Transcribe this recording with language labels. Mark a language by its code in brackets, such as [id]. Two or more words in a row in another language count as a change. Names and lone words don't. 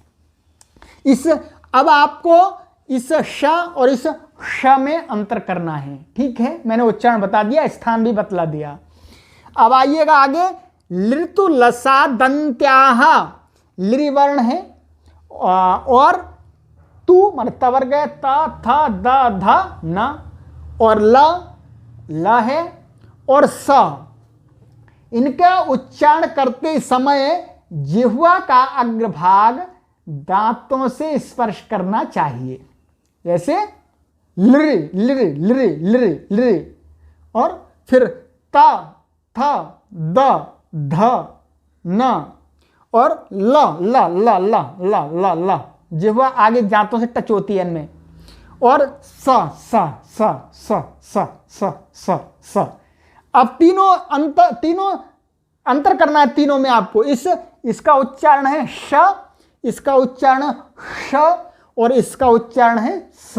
[hi] अब आपको इस श और इस श में अंतर करना है। ठीक है, मैंने उच्चारण बता दिया, स्थान भी बतला दिया। अब आइएगा आगे, [sa] लृतु लसा दंत्याः, [hi] लृ वर्ण है, और तु माने त वर्ग है, त थ द ध न, और ल है, और स, इनका उच्चारण करते समय जिह्वा का अग्रभाग दांतों से स्पर्श करना चाहिए, जैसे लृ लृ लृ लृ लृ, और फिर त थ द ध न, और ल ल ल ल ल ल ल, जिह्वा आगे दांतों से टच होती है इनमें। और स स स स स स स स। अब तीनों अंतर करना है तीनों में आपको। इसका उच्चारण है श, इसका उच्चारण श और इसका उच्चारण है स।